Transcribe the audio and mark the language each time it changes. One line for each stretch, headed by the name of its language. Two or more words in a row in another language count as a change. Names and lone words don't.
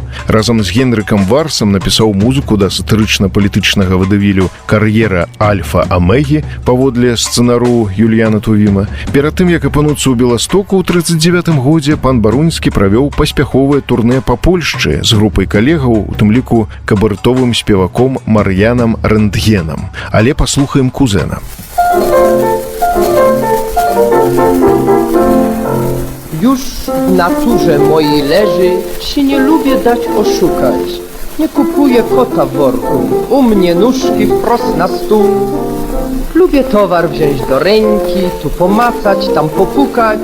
Belarusian: Разам з Генрыкам Варсам напісаў музыку да сатырычна-палітычнага вадавілю «Кар'ера Альфа-Амегі» паводле сцэнару Юліяна Тувіма. Перад тым, як апынуцца ў Беластоку ў 39-м годзе, пан Барунскі правёў паспяховае турнэ па Польшчы з групай калегаў, у тым ліку кабарэтовым спеваком Мар'янам Рэнтгенам. Але паслухаем кузена.
Polish: Już w naturze mojej leży, się nie lubię dać oszukać. Nie kupuję kota w worku, u mnie nóżki wprost na stół. Lubię towar wziąć do ręki, tu pomacać, tam popukać.